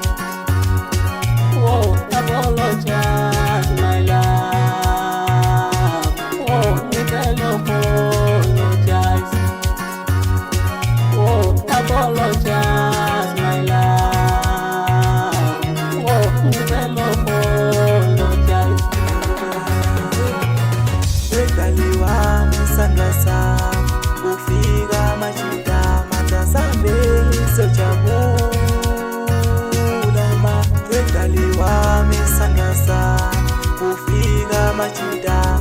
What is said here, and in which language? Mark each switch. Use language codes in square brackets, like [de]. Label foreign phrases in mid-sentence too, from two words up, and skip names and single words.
[en] Oh, apologize, my love. [ss] Oh, ngicela apologize. [en] Oh, apologize, my love. [ss] Oh, ngicela apologize. Wegaliwa sandla sami ufika mashida matazambe sejabula ma wegaliwa sandla sami ufika mashida